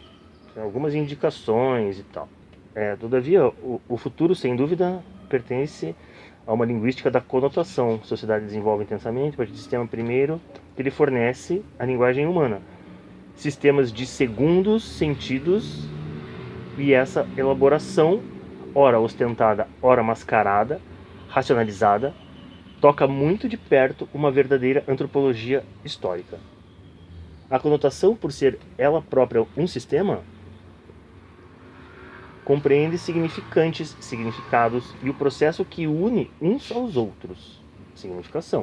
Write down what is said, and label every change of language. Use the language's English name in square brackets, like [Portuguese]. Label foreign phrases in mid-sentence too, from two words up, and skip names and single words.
[Portuguese] Tem algumas indicações e tal. Todavia, o futuro, sem dúvida, pertence a uma linguística da conotação. A sociedade desenvolve intensamente, a partir do sistema primeiro, que lhe fornece a linguagem humana. Sistemas de segundos sentidos, e essa elaboração, ora ostentada, ora mascarada, racionalizada, toca muito de perto uma verdadeira antropologia histórica. A conotação, por ser ela própria um sistema, compreende significantes, significados e o processo que une uns aos outros, significação.